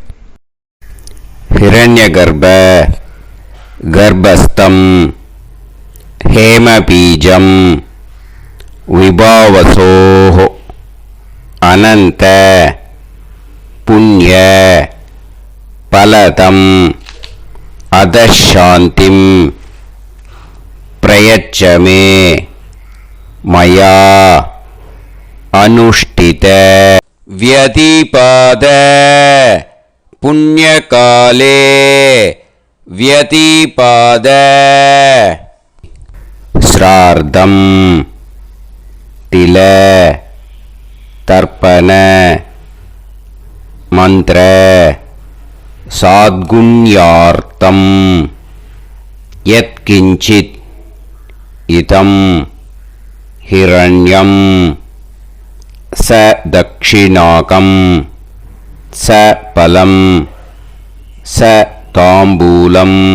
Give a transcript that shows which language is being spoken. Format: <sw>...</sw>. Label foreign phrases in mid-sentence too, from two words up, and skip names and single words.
<sa>हिरण्य गर्भ गर्भस्थं हेमबीजं विभावसोः अनन्त पुण्य फलदं अतः शान्तिं प्रयच्छ मे मया अनुष्ठित व्यतिपाद पुण्यकाले व्यतिपाद श्राद्धं तिल तर्पण मन्त्र साद्गुण्यार्थं यत्किञ्चित् इदं हिरण्यं च दक्षिणाकं च फलं च ताम्बूलम्</sa>